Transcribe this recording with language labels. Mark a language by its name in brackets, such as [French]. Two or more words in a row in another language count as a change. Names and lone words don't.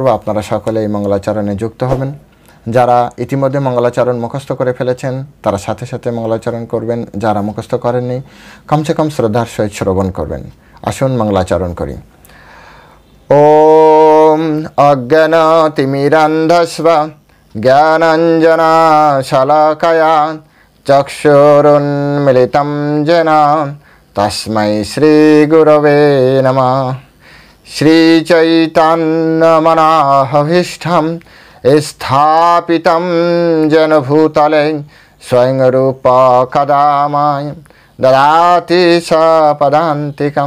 [Bangla] আপনারা সকলে এই মঙ্গলাচরণে যুক্ত হবেন। যারা ইতিমধ্যে মঙ্গলাচরণ মুখস্থ করে ফেলেছেন তারা সাথে সাথে মঙ্গলাচরণ করবেন। যারা মুখস্থ করেননি কমসে কম শ্রদ্ধার সহিত শ্রবণ করবেন। আসুন মঙ্গলাচরণ করি। [Sanskrit] ওম অজ্ঞানতিমিরান্ধস্ব জ্ঞানাঞ্জনা শলাকয়া চক্ষুরুন্মিলিতং येन তস্मै শ্রীগুরবে নমঃ। শ্রীচৈতন্যমনাভীষ্টং স্থাপিतं येन भूतले स्वयं रूप कदा मह्यं ददाति सपदान्तिकं।